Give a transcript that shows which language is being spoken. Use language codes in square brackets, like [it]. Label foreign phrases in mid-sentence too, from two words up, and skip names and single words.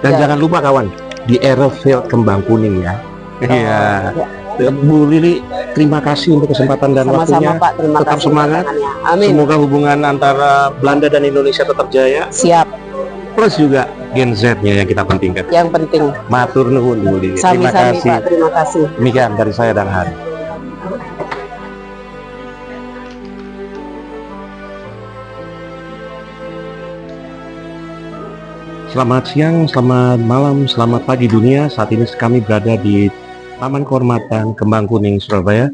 [id] Dan jangan lupa kawan, di Aerofield Kembang Kuning ya. Iya. Bu Lili, terima kasih untuk kesempatan dan waktunya. Pak, terima tetap kasih. Semangat. Amin. Semoga hubungan antara Belanda dan Indonesia tetap jaya. Siap. Plus juga Gen Z-nya yang kita pentingkan. Yang penting. [jv] Matur nuwun [id] Bu Lili. Terima kasih. Pak, terima kasih. Demikian dari saya dan Hari. Selamat siang, selamat malam, selamat pagi dunia. Saat ini kami berada di Taman Kehormatan Kembang Kuning, Surabaya.